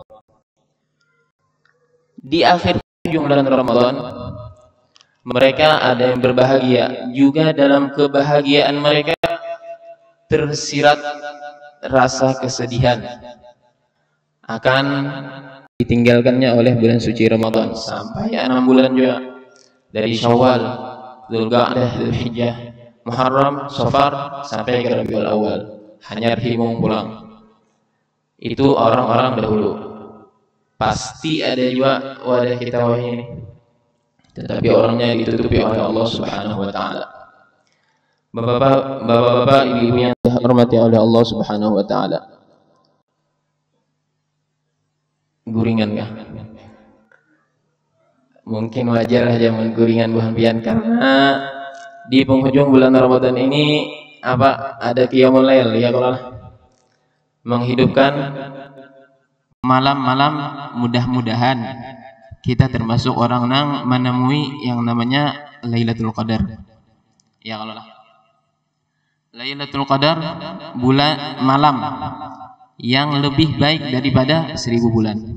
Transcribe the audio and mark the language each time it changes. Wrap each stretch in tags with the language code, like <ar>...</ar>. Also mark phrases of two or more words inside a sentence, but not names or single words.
<id>Di akhir bulan Ramadan mereka ada yang berbahagia, juga dalam kebahagiaan mereka tersirat rasa kesedihan akan ditinggalkannya oleh bulan suci Ramadan sampai 6 bulan juga, dari Syawal, Dzulqa'dah, Dzulhijjah, Muharram, Safar sampai ke Rabiul Awal,</id> <bjn>hanya himung pulang.</bjn> <id>Itu orang-orang dahulu. Pasti ada juga wadah kita ini, tetapi orangnya ditutupi oleh Allah</id> <ar>سبحانه وتعالى.</ar> <id>Bapak-bapak, ibu-ibu yang dihormati oleh Allah</id> <ar>سبحانه وتعالى.</ar> <bjn>Guringan kah?</bjn> <id>Mungkin wajar aja mengguringan</id> <bjn>buhan pian</bjn> <id>karena di penghujung bulan Ramadan ini ada</id> <ar>قيام الليل</ar> <id>ya, kalau menghidupkan malam-malam. Mudah-mudahan kita termasuk orang yang menemui yang namanya Lailatul Qadar. Ya kalau Lailatul Qadar bulan malam yang lebih baik daripada 1000 bulan.</id>